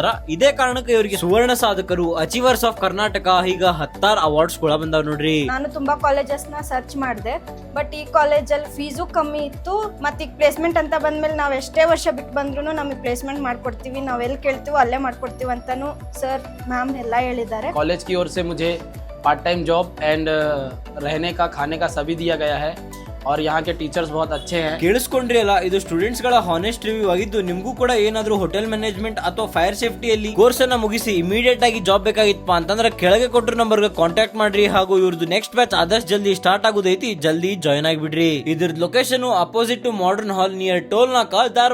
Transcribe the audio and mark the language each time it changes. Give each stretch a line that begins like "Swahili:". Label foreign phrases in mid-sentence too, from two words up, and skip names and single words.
Kannada: ಇದೇ ಕಾರಣಕ್ಕೆ ಇವರಿಗೆ ಸುವರ್ಣ ಸಾಧಕರು, ಅಚೀವರ್ಸ್ ಆಫ್ ಕರ್ನಾಟಕ ಈಗ 10 ಅವಾರ್ಡ್ಸ್ ಕೂಡ ಬಂದಾವ್ ನೋಡ್ರಿ. ನಾನು ತುಂಬಾ ಕಾಲೇಜಸ್ ನ ಸರ್ಚ್ ಮಾಡಿದೆ, ಬಟ್ ಈ ಕಾಲೇಜಲ್ಲಿ ಫೀಸು ಕಮ್ಮಿ ಇತ್ತು. ಮತ್ತೆ ಈಗ ಪ್ಲೇಸ್ಮೆಂಟ್ ಅಂತ ಬಂದ್ಮೇಲೆ ನಾವ್ ಎಷ್ಟೇ ವರ್ಷ ಬಿಟ್ಟು ಬಂದ್ರು ನಮಗೆ ಪ್ಲೇಸ್ಮೆಂಟ್ ಮಾಡ್ಕೊಡ್ತೀವಿ, ನಾವ್ ಎಲ್ಲಿ ಕೇಳ್ತೀವೋ ಅಲ್ಲೇ ಮಾಡ್ಕೊಡ್ತೀವಿ ಅಂತಾನು
English: sir ma'am
Kannada: ಎಲ್ಲ ಹೇಳಿದ್ದಾರೆ.
Hindi: कॉलेज की ओर से मुझे
English: part time job and
Hindi: रहने का खाने का सभी दिया गया है और यहाँ के टीचर्स बहुत अच्छे हैं.
Kannada: ಕೇಳಿಸ್ಕೊಂಡ್ರಿ ಅಲ್ಲ, ಇದು ಸ್ಟೂಡೆಂಟ್ಸ್ ಗಳ
English: honest review
Kannada: ಆಗಿದ್ದು. ನಿಮ್ಗೂ ಕೂಡ ಏನಾದ್ರೂ
English: hotel management
Kannada: ಅಥವಾ
English: fire safety
Kannada: ಕೋರ್ಸ್ ಅನ್ನ ಮುಗಿಸಿ ಇಮಿಡಿಯೇಟ್ ಆಗಿ ಜಾಬ್ ಬೇಕಾಗಿತ್ತಪ್ಪ ಅಂತಂದ್ರೆ ಕೆಳಗೆ ಕೊಟ್ಟಿರೋ ನಂಬರ್ಗೆ ಕಾಂಟ್ಯಾಕ್ಟ್ ಮಾಡ್ರಿ ಹಾಗೂ ಇವ್ರದ್ದು
English: next batch
Kannada: ಆದಷ್ಟು ಜಲ್ದಿ ಸ್ಟಾರ್ಟ್ ಆಗೋದೈತಿ. ಜಲ್ದಿ ಜಾಯ್ನ್ ಆಗಿಬಿಡ್ರಿ.
English: ಇದ್ರದ್ದು location opposite to Modern Hall near Toll Naka, Dharwad.